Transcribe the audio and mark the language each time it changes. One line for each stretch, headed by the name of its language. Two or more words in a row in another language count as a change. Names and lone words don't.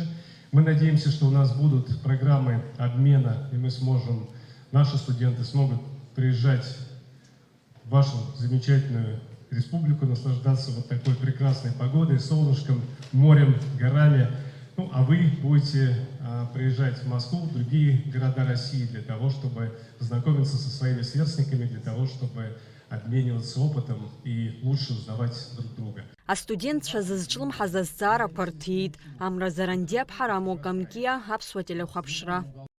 Russian: Мы надеемся, что у нас будут программы обмена, и наши студенты смогут приезжать в вашу замечательную республику, наслаждаться вот такой прекрасной погодой, солнышком, морем, горами. Ну, а вы будете приезжать в Москву, в другие города России для того, чтобы знакомиться со своими сверстниками, для того, чтобы обмениваться опытом и лучше узнавать друг друга.
Abkhazian: Астудентцәа зызҿлымҳаз азҵаарақәа рҭиит. Амра Зарандиаԥҳа, Рамо Камкиа, Аԥсуа телехәаԥшра.